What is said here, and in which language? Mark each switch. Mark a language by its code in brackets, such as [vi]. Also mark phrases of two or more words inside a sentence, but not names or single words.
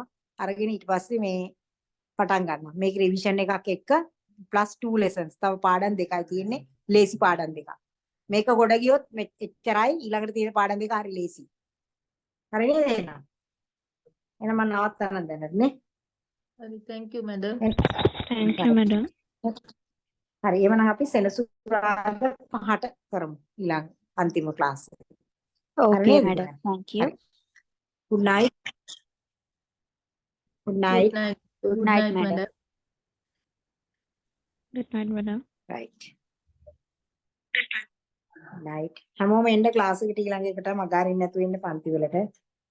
[si] අරගෙන ඊට පස්සේ මේ පටන් ගන්නවා. මේක රිවිෂන් එකක් එක්ක +2 lessons. තව පාඩම් දෙකයි තියෙන්නේ. ලේසි පාඩම් දෙකක්. මේක ගොඩ ගියොත් එච්චරයි ඊළඟට තියෙන පාඩම් දෙක හරි ලේසි. හරි නේද එහෙනම්? එහෙනම් මම නවත්තන්න දැනට නේ. [en] හරි thank you madam. Thank you, madam. හරි එහෙනම් අපි සෙනසුරාදා 5ට කරමු ඊළඟ අන්තිම ක්ලාස් එක. Okay, name, madam. madam. Thank you. Good night. Good night. Good night. Good night, madam. Good night, madam. Right. Night. [si] හැමෝම එන්න ක්ලාස් එකට ඊළඟ එකට මග අරින්න නැතුව ඉන්න පන්ති වලට.